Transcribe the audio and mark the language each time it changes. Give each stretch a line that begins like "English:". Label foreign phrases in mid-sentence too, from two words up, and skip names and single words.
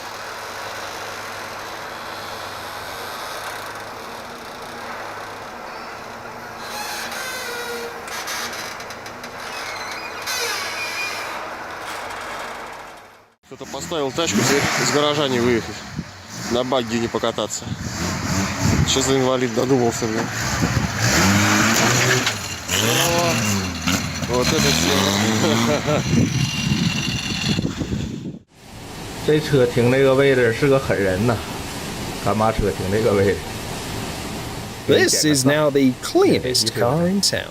Russian: Кто-то поставил тачку, из гаража не выехать, на багги не покататься. Что за инвалид додумался, блин? Вот это тема.
Chinese: 这车停那个位置是个狠人呐，干嘛车停那个位置？
English: This is now the cleanest car in town.